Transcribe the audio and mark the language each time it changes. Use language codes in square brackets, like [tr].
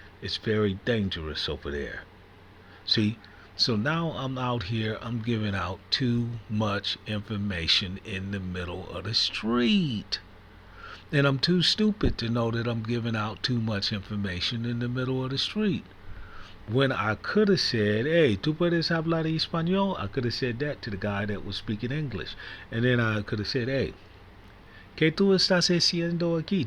[en] It's very dangerous over there." See, so now I'm out here, I'm giving out too much information in the middle of the street. And I'm too stupid to know that I'm giving out too much information in the middle of the street. When I could have said, hey, [es] ¿tú puedes hablar español? [en] I could have said that to the guy that was speaking English. And then I could have said, hey, [es] ¿qué tú estás haciendo aquí?